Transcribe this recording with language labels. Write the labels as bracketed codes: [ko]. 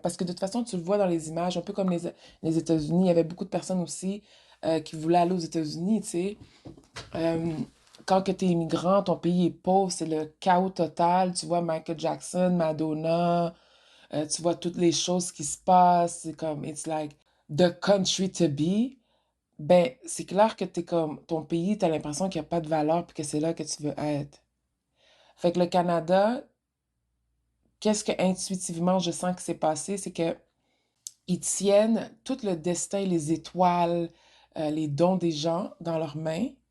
[fr] Parce que de toute façon, tu le vois dans les images, un peu comme les États-Unis. Il y avait beaucoup de personnes aussi qui voulaient aller aux États-Unis, tu sais. Euh, Quand que tu es immigrant, ton pays est pauvre, c'est le chaos total. Tu vois Michael Jackson, Madonna, tu vois toutes les choses qui se passent. C'est comme, [en] it's like the country to be. [fr] Ben, c'est clair que t'es comme, ton pays, t'as l'impression qu'il n'y a pas de valeur puis que c'est là que tu veux être. Fait que le Canada, qu'est-ce que intuitivement je sens que c'est passé, c'est que ils tiennent tout le destin, les étoiles, les dons des gens dans leurs mains.